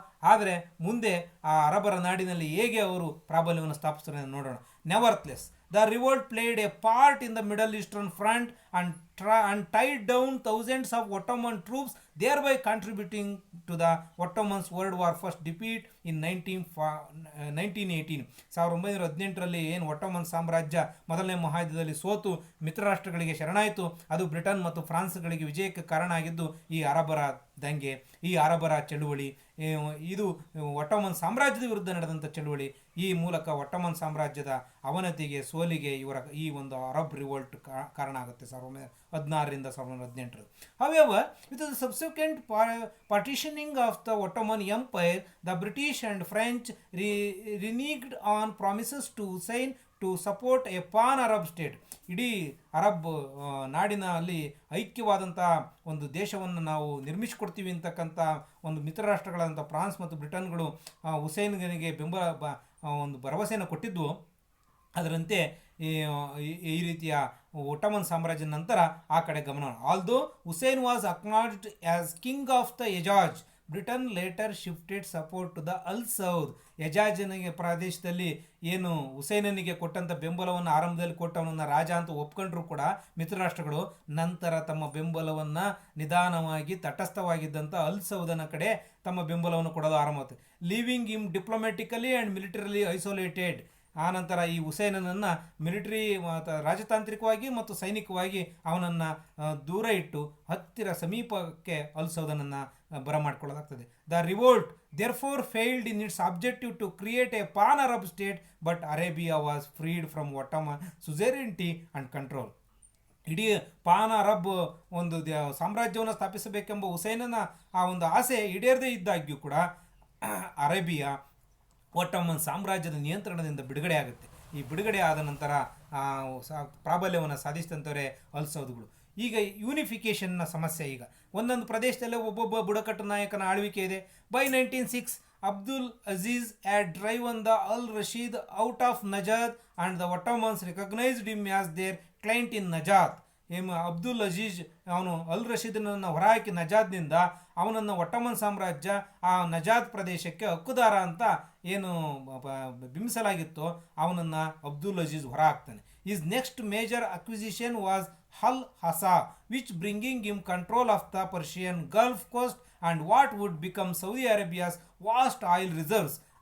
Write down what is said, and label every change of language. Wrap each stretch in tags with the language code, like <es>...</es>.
<kn>ಆದರೆ ಮುಂದೆ ಆ ಅರಬರ ನಾಡಿನಲ್ಲಿ ಹೇಗೆ ಅವರು ಪ್ರಾಬಲ್ಯವನ್ನು ಸ್ಥಾಪಿಸ್ತಾರೆ ನೋಡೋಣ.</kn> <en>Nevertheless the revolt played a part in the middle eastern front and tied down thousands of Ottoman troops, thereby contributing to the Ottomans' World War First defeat in 1918.</en> <kn>1918ರಲ್ಲಿ ಏನು ಒಟ್ಟೋಮನ್ ಸಾಮ್ರಾಜ್ಯ ಮೊದಲನೇ ಮಹಾಯುದ್ಧದಲ್ಲಿ ಸೋತು ಮಿತ್ರ ರಾಷ್ಟ್ರಗಳಿಗೆ ಶರಣಾಯಿತು, ಅದು ಬ್ರಿಟನ್ ಮತ್ತು ಫ್ರಾನ್ಸ್ಗಳಿಗೆ ವಿಜಯಕ್ಕೆ ಕಾರಣ ಆಗಿದ್ದು ಈ ಅರಬರ ದಂಗೆ, ಈ ಅರಬರ ಚಳುವಳಿ, ಇದು ಒಟ್ಟೋಮನ್ ಸಾಮ್ರಾಜ್ಯದ ವಿರುದ್ಧ ನಡೆದಂಥ ಚಳುವಳಿ. ಈ ಮೂಲಕ ಒಟ್ಟೋಮನ್ ಸಾಮ್ರಾಜ್ಯದ ಅವನತಿಗೆ, ಸೋಲಿಗೆ ಇವರ ಈ ಒಂದು ಅರಬ್ ರಿವೋಲ್ಟ್ ಕಾರಣ ಆಗುತ್ತೆ 1916ರಿಂದ 1918.</kn> <en>However, with the subsequent partitioning of the Ottoman Empire, the British and French reneged on promises to Hussein to support a pan-Arab state.</en> <kn>ಇಡೀ ಅರಬ್ ನಾಡಿನಲ್ಲಿ ಐಕ್ಯವಾದಂಥ ಒಂದು ದೇಶವನ್ನು ನಾವು ನಿರ್ಮಿಸಿಕೊಡ್ತೀವಿ ಅಂತಕ್ಕಂಥ ಒಂದು ಮಿತ್ರ ರಾಷ್ಟ್ರಗಳಾದಂಥ ಫ್ರಾನ್ಸ್ ಮತ್ತು ಬ್ರಿಟನ್ಗಳು ಹುಸೇನ್ಗೆ ಒಂದು ಭರವಸೆಯನ್ನು ಕೊಟ್ಟಿದ್ವು. ಅದರಂತೆ ಈ ರೀತಿಯ ಒಟ್ಟೋಮನ್ ಸಾಮ್ರಾಜ್ಯದ ನಂತರ ಆ ಕಡೆ ಗಮನ.</kn> <en>Although Hussein was acknowledged as king of the Hejaz, Britain later shifted support to the Al Saud.</en> <kn>ಎಜಾಜನಿಗೆ ಪ್ರದೇಶದಲ್ಲಿ ಏನು ಹುಸೇನನಿಗೆ ಕೊಟ್ಟಂಥ ಬೆಂಬಲವನ್ನು ಆರಂಭದಲ್ಲಿ ಕೊಟ್ಟವನನ್ನು ರಾಜ ಅಂತ ಒಪ್ಕೊಂಡ್ರು ಕೂಡ ಮಿತ್ರರಾಷ್ಟ್ರಗಳು ನಂತರ ತಮ್ಮ ಬೆಂಬಲವನ್ನು ನಿಧಾನವಾಗಿ ತಟಸ್ಥವಾಗಿದ್ದಂಥ ಅಲ್ ಸೌದನ ಕಡೆ ತಮ್ಮ ಬೆಂಬಲವನ್ನು ಕೊಡೋದು ಆರಂಭವಾಗುತ್ತೆ.</kn> <en>Leaving him diplomatically and militarily isolated.</en> <kn>ಆನಂತರ ಈ ಹುಸೇನನನ್ನು ಮಿಲಿಟರಿ ರಾಜತಾಂತ್ರಿಕವಾಗಿ ಮತ್ತು ಸೈನಿಕವಾಗಿ ಅವನನ್ನು ದೂರ ಇಟ್ಟು ಸಮೀಪಕ್ಕೆ ಅಲ್ ಸೌದನನ್ನು ಬರಮಾಡಿಕೊಳ್ಳಲಾಗ್ತದೆ.</kn> <en>The revolt therefore failed in its objective to create a pan-Arab state, but Arabia was freed from Ottoman suzerainty and control.</en> <kn>ಇಡೀ ಪಾನ್ ಅರಬ್ ಒಂದು ಸಾಮ್ರಾಜ್ಯವನ್ನು ಸ್ಥಾಪಿಸಬೇಕೆಂಬ ಹುಸೇನನ ಆ ಒಂದು ಆಸೆ ಈಡೇರದೇ ಇದ್ದಾಗ್ಯೂ ಕೂಡ ಅರೇಬಿಯಾ ಒಟ್ಟೋಮನ್ ಸಾಮ್ರಾಜ್ಯದ ನಿಯಂತ್ರಣದಿಂದ ಬಿಡುಗಡೆ ಆಗುತ್ತೆ. ಈ ಬಿಡುಗಡೆ ಆದ ನಂತರ ಪ್ರಾಬಲ್ಯವನ್ನು ಸಾಧಿಸಿದಂಥವರೇ ಅಲ್ ಸೌದ್ಗಳು. ಈಗ ಯೂನಿಫಿಕೇಷನ್ನ ಸಮಸ್ಯೆ. ಈಗ ಒಂದೊಂದು ಪ್ರದೇಶದಲ್ಲೇ ಒಬ್ಬೊಬ್ಬ ಬುಡಕಟ್ಟು ನಾಯಕನ ಆಳ್ವಿಕೆ ಇದೆ.</kn> <en>By 1906 Abdul Aziz had driven the Al Rashid out of Najd and the Ottomans recognised him as their client in Najd.</en> <kn>ಅಬ್ದುಲ್ ಅಜೀಜ್ ಅವನು ಅಲ್ ರಶೀದನನ್ನು ಹೊರಹಾಕಿ ನಜಾದ್ನಿಂದ ಅವನನ್ನು ಒಟ್ಟೋಮನ್ ಸಾಮ್ರಾಜ್ಯ ಆ ನಜಾದ್ ಪ್ರದೇಶಕ್ಕೆ ಹಕ್ಕುದಾರ ಅಂತ ಏನು ಬಿಂಬಿಸಲಾಗಿತ್ತೋ ಅವನನ್ನು ಅಬ್ದುಲ್ ಅಜೀಜ್ ಹೊರ ಹಾಕ್ತಾನೆ.</kn> <en>His next major acquisition was Hull Hassa, which bringing him control of the Persian Gulf coast and what would become Saudi Arabia's vast oil reserves.</en>